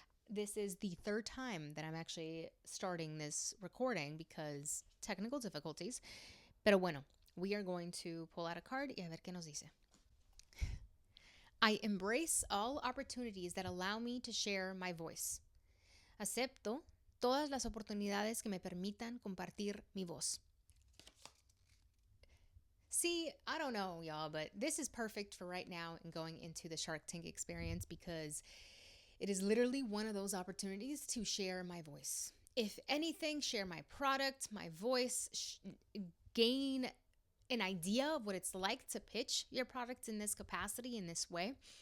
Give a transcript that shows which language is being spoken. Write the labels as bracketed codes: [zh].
[en] This is the third time that I'm actually starting this recording because technical difficulties. [es] Pero bueno, [en] we are going to pull out a card [es] y a ver qué nos dice. [en] I embrace all opportunities that allow me to share my voice. [es] Acepto todas las oportunidades que me permitan compartir mi voz. [en] See, I don't know, y'all, but this is perfect for right now and going into the Shark Tank experience because it is literally one of those opportunities to share my voice. If anything, share my product, my voice, gain an idea of what it's like to pitch your product in this capacity, in this way.